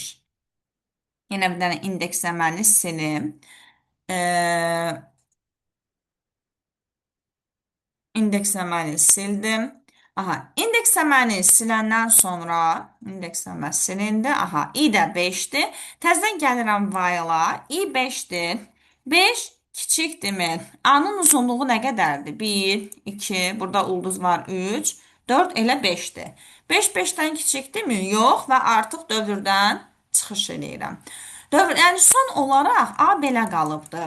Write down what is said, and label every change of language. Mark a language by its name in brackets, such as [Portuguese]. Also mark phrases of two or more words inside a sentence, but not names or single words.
[Azerbaijani] Yenə bir dənə indeks əməlini silim. İndeks əməlini sildim. Aha, indeks əməlini siləndən sonra indeks əməl silindi. Aha, i də 5-dir. Təzədən gəlirəm while-a. I 5-dir. 5 kiçikdirmi? A-nın uzunluğu nə qədərdir? 1, 2, burada ulduz var 3, 4 elə 5-dir. 5 5-dən kiçikdirmi? Yox və artıq dövrdən çıxış edirəm. Yəni son olaraq A belə qalıbdır.